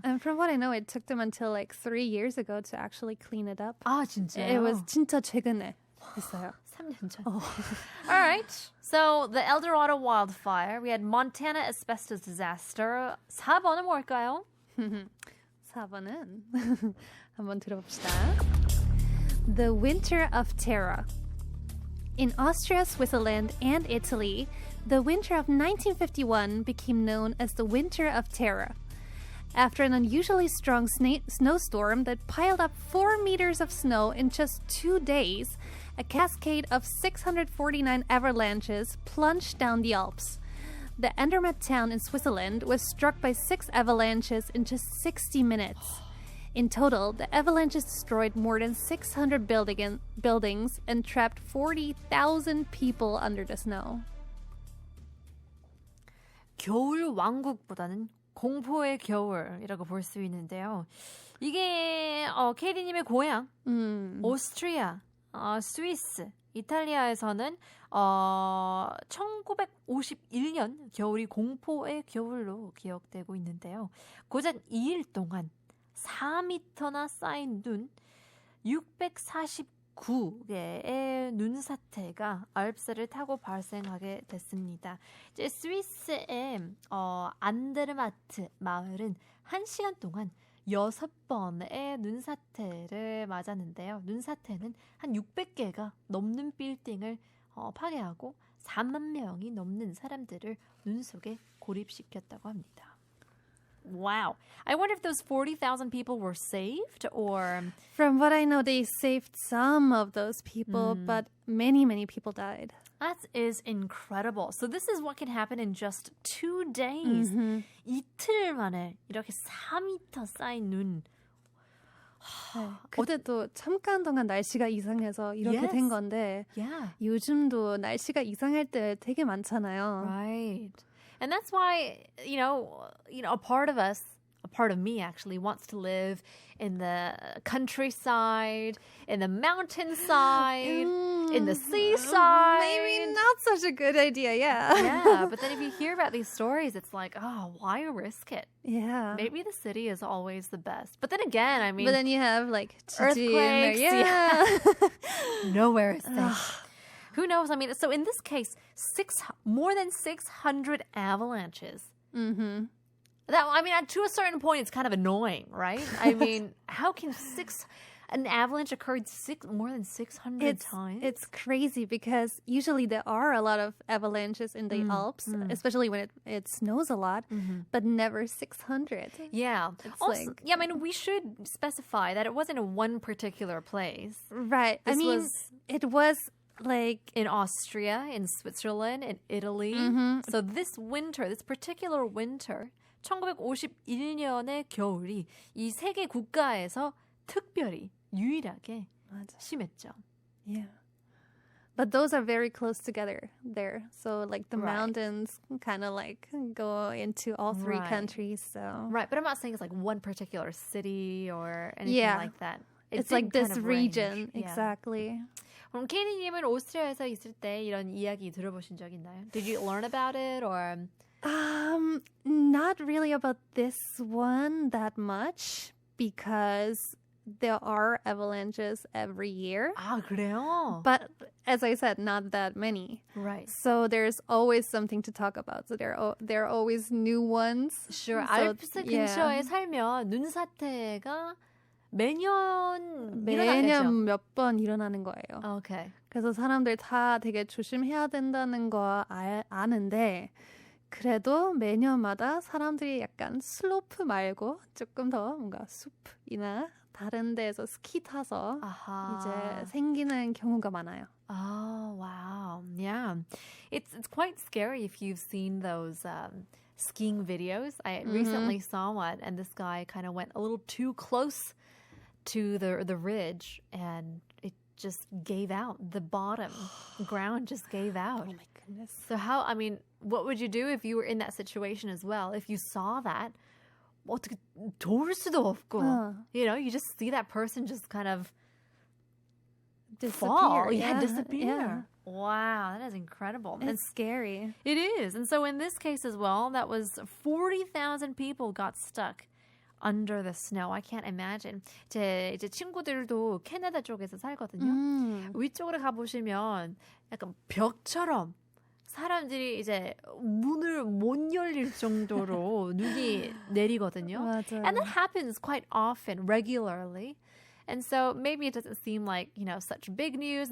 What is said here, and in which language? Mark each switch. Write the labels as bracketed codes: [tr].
[en] And from what I know, it took them until like 3 years ago to actually clean it up. [ko] 아, 진짜요? [en] It was [ko] 진짜 최근에 했어요. 3년 전. [en] All right. So the El Dorado wildfire. We had Montana asbestos disaster. [ko] 4번은 뭘까요? 4번은 한번 들어봅시다. [en] The Winter of Terror. In Austria, Switzerland, and Italy, the winter of 1951 became known as the Winter of Terror. After an unusually strong snowstorm that piled up 4 meters of snow in just 2 days, a cascade of 649 avalanches plunged down the Alps. The Andermatt town in Switzerland was struck by 6 avalanches in just 60 minutes. In total, the avalanches destroyed more than 600 buildings and trapped 40,000 people under the snow. [ko] 겨울 왕국보다는 공포의 겨울이라고 볼 수 있는데요. 이게 케이디님의 고향 오스트리아, 스위스, 이탈리아에서는 1951년 겨울이 공포의 겨울로 기억되고 있는데요. 고작 2일 동안 4m나 쌓인 눈 649개의 눈사태가 알프스를 타고 발생하게 됐습니다. 이제 스위스의 안데르마트 마을은 1시간 동안 6번의 눈사태를 맞았는데요. 눈사태는 한 600개가 넘는 빌딩을 파괴하고 4만 명이 넘는 사람들을 눈 속에 고립시켰다고 합니다. [en] Wow. I wonder if those 40,000 people were saved or... From what I know, they saved some of those people, but many, many people died. That is incredible. So this is what can happen in just 2 days. [ko] 이틀 만에 이렇게 4m 쌓인 눈. 그때도 잠깐 동안 날씨가 이상해서 이렇게 된 건데 요즘도 날씨가 이상할 때 되게 많잖아요. [en] Right. And that's why, a part of us, a part of me actually, wants to live in the countryside, in the mountainside, in the seaside. Maybe not such a good idea, yeah. Yeah, but then if you hear about these stories, it's like, oh, why risk it? Yeah. Maybe the city is always the best. But then again, I mean... But then you have, like, earthquakes. Yeah. Nowhere is safe. Who knows? I mean, so in this case, more than 600 avalanches. Mm-hmm. To a certain point, it's kind of annoying, right? I mean, how can an avalanche occurred more than 600 times? It's crazy because usually there are a lot of avalanches in the Alps, especially when it snows a lot, but never 600. Yeah. Also, we should specify that it wasn't in one particular place. Right. It was like in Austria, in Switzerland, in Italy. So this particular winter, [ko] 1951년의 겨울이 이 세 개 국가에서 특별히 유일하게 심했죠. [en] Yeah. But those are very close together there. So like the mountains kind of like go into all 3 countries. So Right, but I'm not saying it's like one particular city or anything like that. It's like this region. Yeah. Exactly. [ko] 그럼 케이디님은 오스트리아에서 있을 때 이런 이야기 들어보신 적 있나요? [en] Did you learn about it or? Not really about this one that much because there are avalanches every year. [ko] 아, 그래요? [en] But as I said, not that many. Right. So there's always something to talk about. So there are always new ones. Sure. [ko] 알프스 근처에 살면 눈사태가 매년 몇 번 일어나는 거예요. [en] Okay. [ko] 그래서 사람들 다 되게 조심해야 된다는 거 아는데 그래도 매년마다 사람들이 약간 슬로프 말고 조금 더 뭔가 숲이나 다른 데서 스키 타서 이제 생기는 경우가 많아요. [en] Oh, wow. Yeah. It's quite scary if you've seen those skiing videos. I recently saw one and this guy kind of went a little too close to the ridge and it just gave out. The bottom ground just gave out. Oh my goodness. So what would you do if you were in that situation as well? If you saw that, [ko] 어떻게 도울 수도 없고. [en] You just see that person just kind of disappear. fall. Disappear. Yeah. Wow, that is incredible. It's scary. It is. And so in this case as well, that was 40,000 people got stuck under the snow. I can't imagine. [ko] 제 이제 친구들도 캐나다 쪽에서 살거든요. 위쪽으로 가보시면 약간 벽처럼 사람들이 이제 문을 못 열릴 정도로 눈이 내리거든요. 맞아요. [en] And that happens quite often, regularly. And so maybe it doesn't seem like, such big news.